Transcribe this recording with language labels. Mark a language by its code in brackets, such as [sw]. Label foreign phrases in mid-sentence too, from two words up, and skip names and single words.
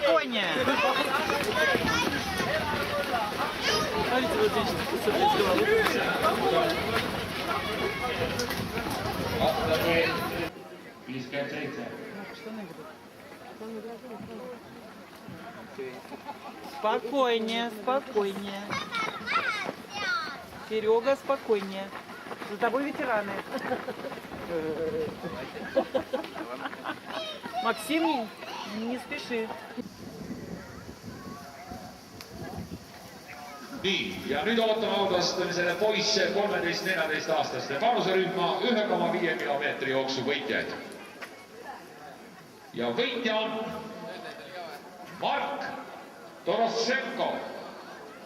[ru] Смотрите, вот здесь Спокойнее. Серега, спокойнее. За тобой ветераны. Максим, не спеши. [et] Nii, ja nüüd ootame auvastamisele poisse 13-14 aastaste vanuserühma 1,5 kilomeetri jooksu võitjaid. Ja võitja on Mark Torošenko.